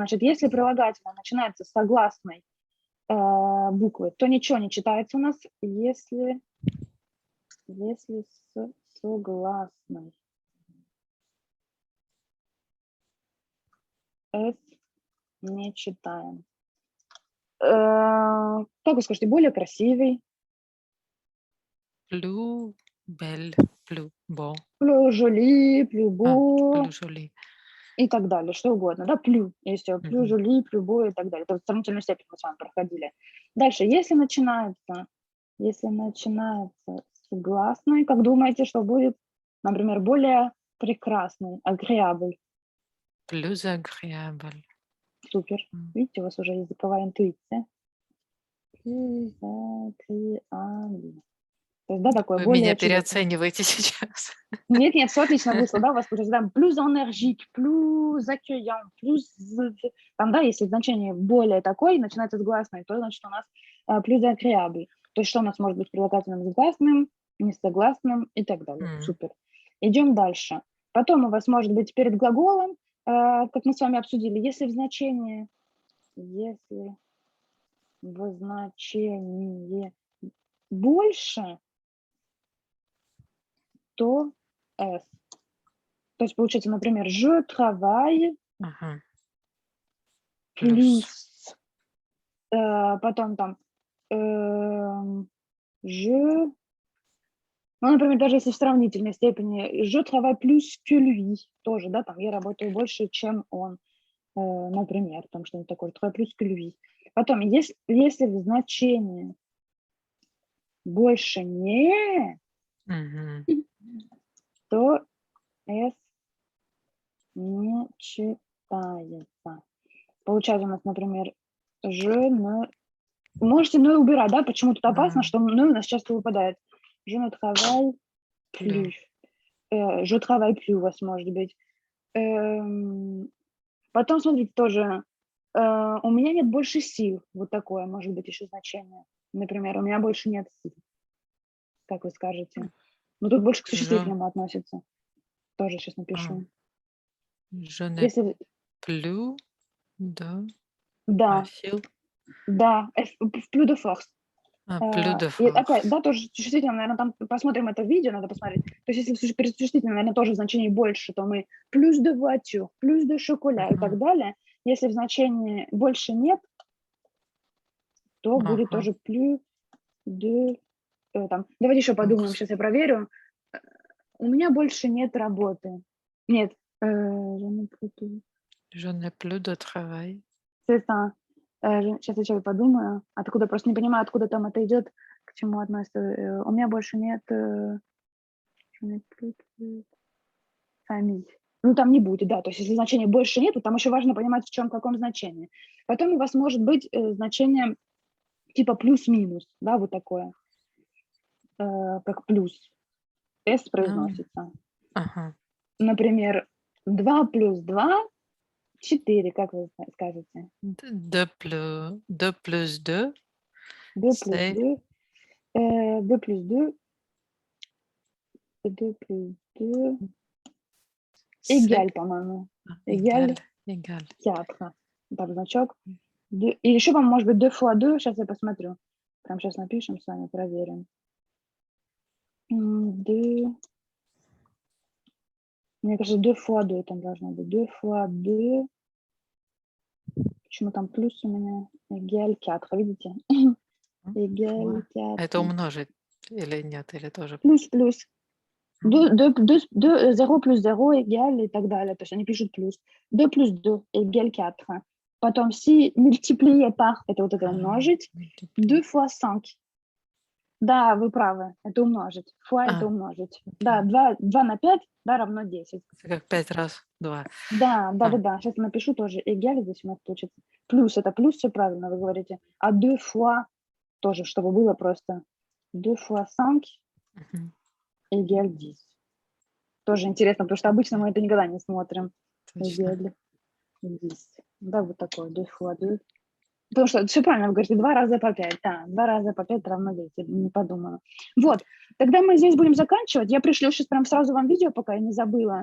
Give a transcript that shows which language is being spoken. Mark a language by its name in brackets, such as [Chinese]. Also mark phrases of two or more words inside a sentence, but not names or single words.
[Russian] Значит, если прилагательное начинается с согласной буквы, то ничего не читается у нас, если с согласной. С не читаем. Как вы скажете, более красивый, [French] Plus belle, plus beau. plus joli, plus Plus beau joli. [Russian] и так далее, что угодно, да, [French] plus, если plus Мгм. joli, plus beau [Russian] и так далее. Это вот сравнительную степень мы с вами проходили. Дальше, если начинается с гласной, как думаете, что будет, например, более прекрасный, [French] agréable? Plus agréable. [Russian] Супер. М. Видите, у вас уже языковая интуиция. [French] Plus agréable. [Russian] То есть, да, такое Вы меня более очевидное. переоцениваете сейчас. Нет, нет, все отлично вышло, да, у вас получается, да, [French] plus énergique, plus accueillant, plus, [Russian] там, да, если значение более такое, начинается с гласной, то значит у нас [French] plus agréable. [Russian] То есть что у нас может быть прилагательным с гласным, несогласным и так далее. М, Супер. Идем дальше. Потом у вас может быть перед глаголом, как мы с вами обсудили, если в значении больше, то S. То есть получается, например, [French] je travaille ага. plus, [Russian] Плюс. потом там je, ну, например, даже если в сравнительной степени, [French] je travaille plus que lui, [Russian] тоже, да, там я работаю больше, чем он, например, там что-нибудь такое, [French] je travaille plus que lui. [Russian] Потом, если в значении больше не, Мгм. то S не читается. Получается у нас, например, [French] je ne... [Russian] Можете «не» убирать, да? Почему тут опасно, что «не» у нас часто выпадает. [French] Je ne travaille plus. Je travaille plus у вас может быть. [Russian] Потом, смотрите, тоже у меня нет больше сил. Вот такое может быть еще значение. Например, у меня больше нет сил. Как вы скажете? Ну, тут больше к [French] Je, [Russian] существительному относится. Тоже сейчас а, напишу. [French] je n'ai [Russian] Если... [French] plus de [Russian] Да, сил. да, в [French] plus de force. Plus de [Russian] И опять, [French] force. [Russian] да, тоже существительное, наверное, там посмотрим это видео, надо посмотреть. То есть если перед существительным, наверное, тоже в значении больше, то мы [French] plus de voiture, plus de chocolat [Russian] и так Мгм. далее. Если в значении больше нет, то будет Ага. тоже [French] plus de... [Russian] там. Давайте еще подумаем, сейчас я проверю. У меня больше нет работы. Нет. [French] Je n'ai plus de travail. [Russian] Это, сейчас я что-то подумаю. Откуда, просто не понимаю, откуда там это идет, к чему относится. У меня больше нет... Фамиль. Ну, там не будет, да. То есть если значения больше нету, там еще важно понимать, в чем, каком значении. Потом у вас может быть значение типа плюс-минус, да, вот такое, как плюс. S произносится. Ага. Например, 2 плюс 2 – 4, как вы скажете? [French] 2 plus 2 [Russian] 2 плюс [French] c'est [Russian] 2, 2 плюс 2, 2 плюс 2, [French] c'est égal, [Russian] по-моему. [French] égal, Égal égal. 4. [Russian] Там значок. И еще, по-моему, может быть 2 fois 2, сейчас я посмотрю. Прям сейчас напишем с вами, проверим. 2, мне кажется, 2 fois 2 там должно быть. 2 fois 2. Почему там плюс у меня? [French] Égal 4, видите? Égal 4. [Russian] Это умножить или нет, или тоже? Плюс. 0 плюс 0 égal и так далее. То есть они пишут плюс. [French] 2 плюс 2 égal 4. Потом si multiplier par, [Russian] это вот это умножить. [French] 2 fois 5. [Russian] Да, вы правы, это умножить. Fois это умножить. Да, 2 на 5, да, равно 10. Это как 5 раз 2. Да. Сейчас напишу тоже égal, здесь у нас получится. Плюс, это плюс, все правильно вы говорите. А 2 fois тоже, чтобы было просто. [French] 2 fois 5 égal 10. [Russian] Тоже интересно, потому что обычно мы это никогда не смотрим. Точно. Égal 10. Да, вот такое, 2 fois 2. Потому что все правильно, вы говорите, 2 раза по 5. Да, 2 раза по 5 равно 10, не подумала. Вот, тогда мы здесь будем заканчивать. Я пришлю сейчас прям сразу вам видео, пока я не забыла.